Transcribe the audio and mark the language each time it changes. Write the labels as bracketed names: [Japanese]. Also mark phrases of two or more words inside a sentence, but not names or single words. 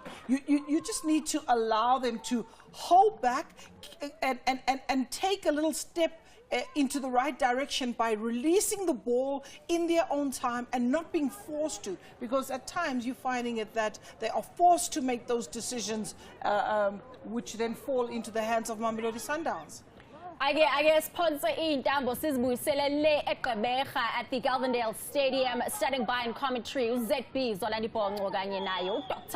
[English] You just need to allow them to hold back and take a little step into the right direction by releasing the ball in their own time and not being forced to, because at times you're finding it that they are forced to make those decisions which then fall into the hands of Mamelodi Sundowns. I sponsor [Xhosa] intambo sizibuyisele le eGqeberha [English] at the Galvindale Stadium. Standing by in commentary uZB Zolandipho [Xhosa] kanye nayo [English] Dr.